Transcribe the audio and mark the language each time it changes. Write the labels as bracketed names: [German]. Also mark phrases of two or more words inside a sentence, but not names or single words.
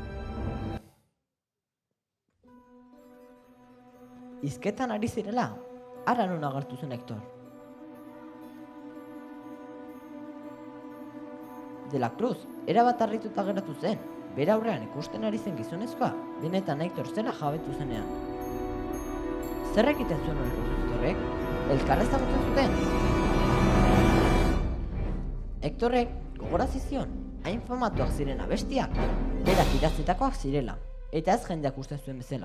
[Basque] Hizketan ari zirela, Ara non agertu zen Hector. De la Cruz erabat harrituta geratu zen, bere aurrean ikusten ari zen gizonezkoa, benetan Hector zela jabetu zenean. Zer egiten zuen Hectorrek? Elkarra ezagutzen zuten. Hectorrek gogorarazi zion, hain famatuak ziren abestiak, berak idatzitakoak zirela, eta ez jendeak uste zuen bezala.